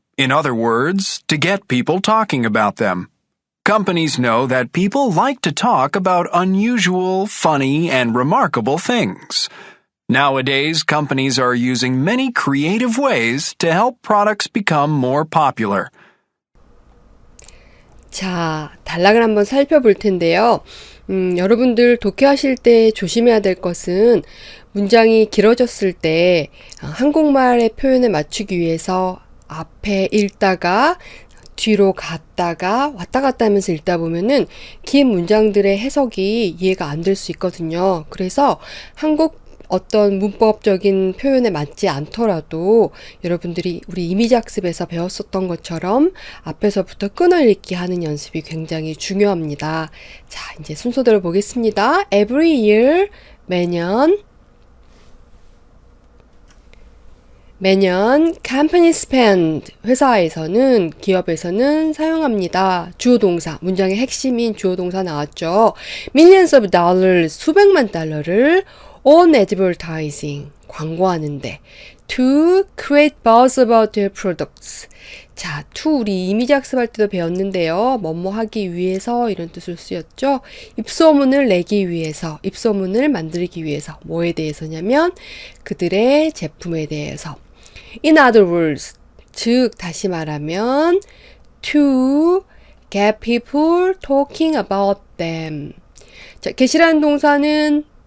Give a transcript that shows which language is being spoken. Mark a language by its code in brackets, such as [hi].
[en] In other words, to get people talking about them. Companies know that people like to talk about unusual, funny, and remarkable things. Nowadays, companies are using many creative ways to help products become more popular. [ko] 자, 단락을 한번 살펴볼 텐데요. 여러분들 독해하실 때 조심해야 될 것은 문장이 길어졌을 때 한국말의 표현에 맞추기 위해서 앞에 읽다가 뒤로 갔다가 왔다 갔다 하면서 읽다 보면은 긴 문장들의 해석이 이해가 안 될 수 있거든요. 그래서 한국 어떤 문법적인 표현에 맞지 않더라도 여러분들이 우리 이미지 학습에서 배웠었던 것처럼 앞에서부터 끊어읽기 하는 연습이 굉장히 중요합니다. 자, 이제 순서대로 보겠습니다. [en] Every year, [ko] 매년 [en] company spend, [ko] 회사에서는, 기업에서는 사용합니다. 주어 동사, 문장의 핵심인 주어 동사 나왔죠. [en] Millions of dollars, [ko] 수백만 달러를 [en] on advertising, [ko] 광고하는데 [en] to create buzz about their products. [ko] 자, to 우리 이미지 학습할 때도 배웠는데요. 뭐뭐 하기 위해서 이런 뜻으로 쓰였죠. 입소문을 내기 위해서, 입소문을 만들기 위해서 뭐에 대해서냐면 그들의 제품에 대해서. [en] In other words, [ko] 즉 다시 말하면 [en] to get people talking about them. [ko] 자, get이라는 동사는